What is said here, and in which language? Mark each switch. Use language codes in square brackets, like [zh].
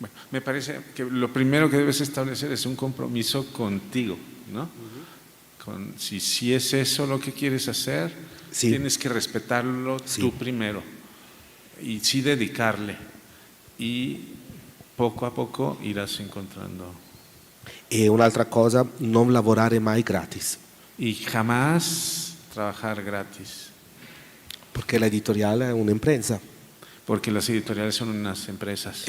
[es] Me parece que lo primero que debes establecer es un compromiso contigo, ¿no? Si es eso lo que quieres hacer, tienes que respetarlo tú primero y sí dedicarle, y poco a poco irás encontrando. [it] E un'altra cosa, non lavorare mai gratis. [es] Y jamás trabajar gratis. Porque la editorial [it] è un'impresa. [es] Porque las editoriales son unas empresas.